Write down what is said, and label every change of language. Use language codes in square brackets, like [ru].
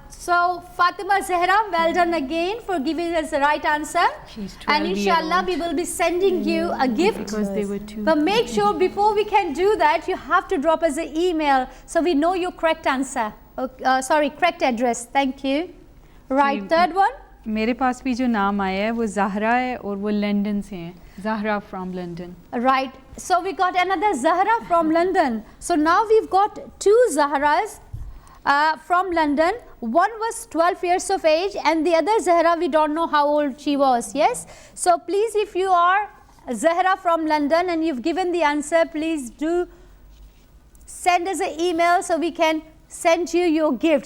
[en] So Fatima Zahra, well done again for giving us the right answer. And inshallah we will be sending you a gift. Because they were 2. But make sure before we can do that, you have to drop us an email so we know your correct answer. Correct address. Thank you. Right, third one. [hi] मेरे पास भी जो नाम आया है वो ज़हरा है और वो लंदन से हैं. [en] Zahra from London. Right. So we got another Zahra from London. So now we've got 2 Zahras from London. One was 12 years of age and the other Zahra, we don't know how old she was. Yes. So please, if you are Zahra from London and you've given the answer, please do send us an email so we can send you your gift.